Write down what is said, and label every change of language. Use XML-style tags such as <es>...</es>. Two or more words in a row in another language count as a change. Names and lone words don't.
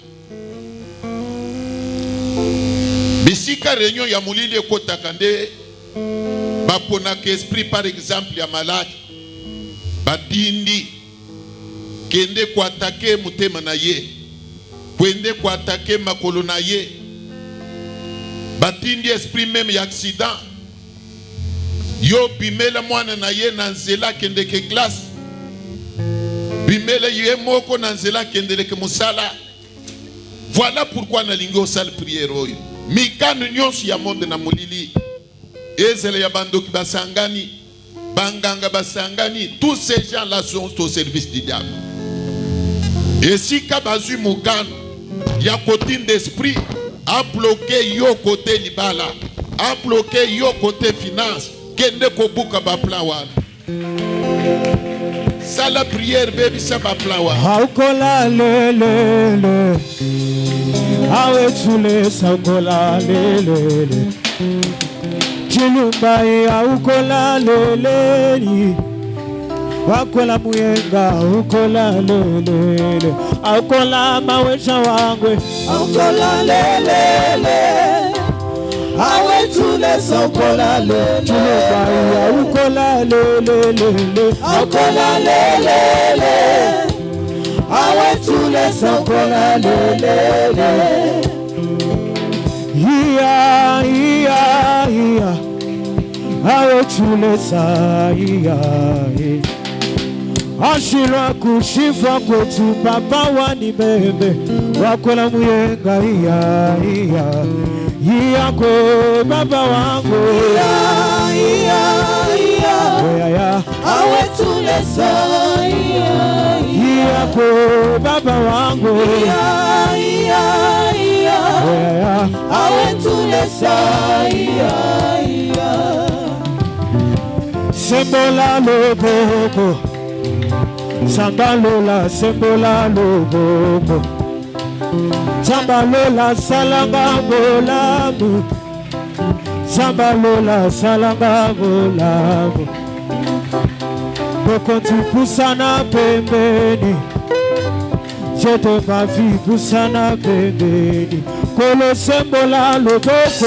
<ln>Bisika réunion ya mulili ekotaka nde baponaka</ln> <fr>esprit par exemple</fr> <ln>ya malade batindi kende kuatake mutema na ye kwende kuatake makolo na ye batindi esprit même ya accident yo bimela mwana na ye na nzela kende ke classe bimela ye moko na nzela kende ke musala.</ln> <fr>Voilà pourquoi</fr> <ln>nalingi osala prière oyo mikano nyonso ya monde na mulili ezele ya bandoki basangani banganga basangani,</ln> <fr>tous ces gens là sont au service du diable. Et si</fr> <ln>kabazu mukano ya</ln> <fr>côté d'esprit a bloqué</fr> <ln>yo côté libala,</ln> <fr>a bloqué</fr> <ln>yo</ln> <fr>côté finance,</fr> <ln>kende ko buka ba plan wana sala prière baby sa ba plan wana</ln> <bem>aukola lelele awe tule saukola lelele chilumba aukola lelele wakola muyenga aukola lelele aukola mawesha wangwe aukola lelele awe tule saukola lelele chilumba aukola lelele aukola lelele awe tule saukola lelele. Iya iya iya awe tule sa iya ashira kushifa kwetu papa wani bebe wakola muyenga iya iya iya kwe baba wangu iya iya iya awe tule sa iya iya kwe baba wangu iya iya awe tule sa iya</bem> <ln>sembola loboko sambalola sembola loboko sambalola salanga bolamu sambalola salanga bolamu boko tupusana pembeni jete mavi pusana pembeni kolo sembola loboko</ln>